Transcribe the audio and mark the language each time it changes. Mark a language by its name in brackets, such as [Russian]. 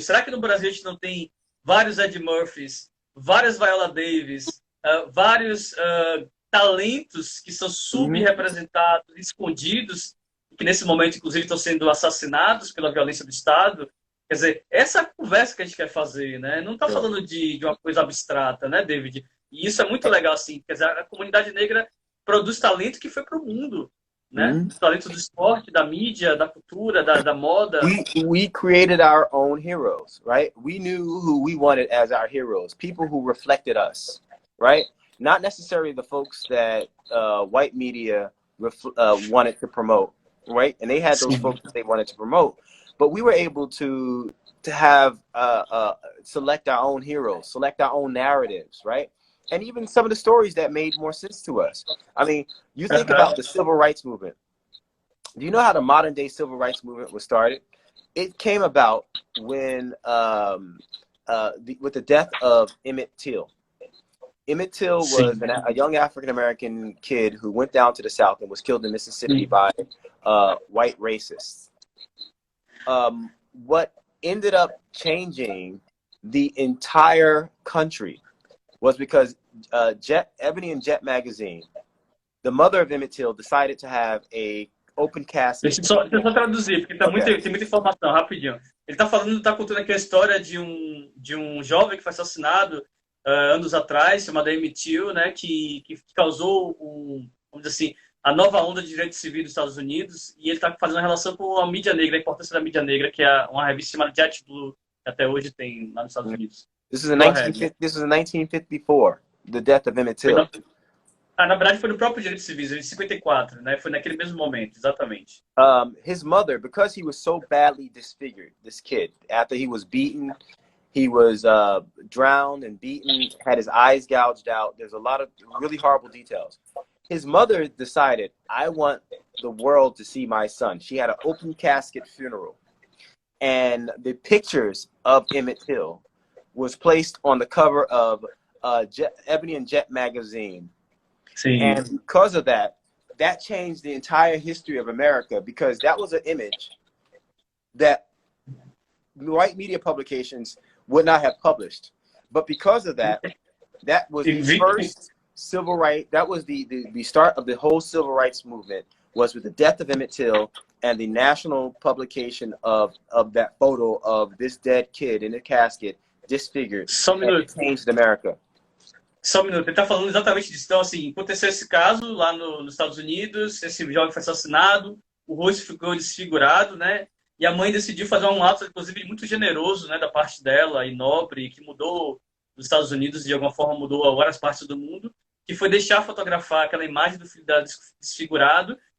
[Portuguese] Será que no Brasil a gente não tem vários Ed Murphys, várias Viola Davis, vários talentos que são subrepresentados, escondidos, que nesse momento, inclusive, estão sendo assassinados pela violência do Estado? Quer dizer, essa conversa que a gente quer fazer, né? Não está falando de uma coisa abstrata, né, David? E isso é muito legal, assim. Quer dizer, a comunidade negra produz talento que foi para o mundo, né? Talento do esporte, da mídia, da cultura, da moda. [English] We created our own heroes, right? We knew who we wanted as our heroes, people who reflected us, right? not necessarily the folks that white media wanted to promote, right? And they had those [Portuguese] Sim. [English] folks that they wanted to promote, but we were able to have select our own heroes, select our own narratives, right? And even some of the stories that made more sense to us. I mean, you think about the civil rights movement. Do you know how the modern day civil rights movement was started? It came about when with the death of Emmett Till. Emmett Till was [Portuguese] Sim. [English] a young African American kid who went down to the South and was killed in Mississippi by white racists. What ended up changing the entire country was because Ebony and Jet magazine, the mother of Emmett Till, decided to have a open casket. [Portuguese] Deixa eu só traduzir, porque [English] Okay. [Portuguese] tem muita informação, rapidinho. Ele está contando aqui a história de um jovem que foi assassinado anos atrás, chamado Emmett Till, né, que causou, vamos dizer assim, a nova onda de direitos civis dos Estados Unidos, e ele está fazendo uma relação com a mídia negra, a importância da mídia negra, que é uma revista chamada Jet Blue, que até hoje tem lá nos Estados Unidos. [English] This was in 1954, the death of Emmett Till. [Portuguese] Na verdade, foi no próprio Direitos Civis, em 54, né? Foi naquele mesmo momento, exatamente. [English] His mother, because he was so badly disfigured, this kid, after he was beaten, he was drowned and beaten, had his eyes gouged out. There's a lot of really horrible details. His mother decided, I want the world to see my son. She had an open casket funeral. And the pictures of Emmett Till was placed on the cover of Ebony and Jet magazine. [Portuguese] Sim. [English] And because of that, that changed the entire history of America, because that was an image that white media publications would not have published. But because of that, that was the first civil right, that was the start of the whole civil rights movement, was with the death of Emmett Till and the national publication of that photo of this dead kid in a casket, disfigured, and changed America. [Portuguese] Só um minuto, ele está falando exatamente disso. Então, assim, aconteceu esse caso lá nos Estados Unidos, esse jovem foi assassinado, o rosto ficou desfigurado, né? E a mãe decidiu fazer um ato, inclusive, muito generoso, né, da parte dela, e nobre, que mudou os Estados Unidos, de alguma forma mudou várias partes do mundo, que foi deixar fotografar aquela imagem do filho dela desfigurado.